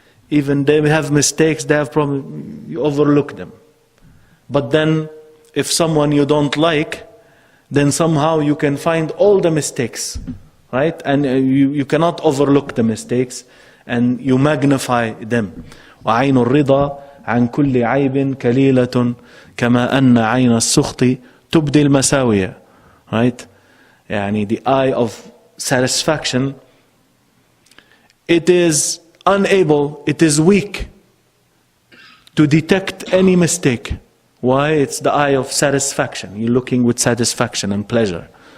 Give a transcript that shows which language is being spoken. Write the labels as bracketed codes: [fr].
[en] Even they have mistakes, they have problems, you overlook them. But then, if someone you don't like, then somehow you can find all the mistakes, right? And you cannot overlook the mistakes, and you magnify them. [ar] وعين الرضا عن كل عيب كليلة كما أن عين السخط تبدي المساوية. [en] Right? The eye of satisfaction, it is unable, it is weak to detect any mistake. Why? It's the eye of satisfaction. You're looking with satisfaction and pleasure.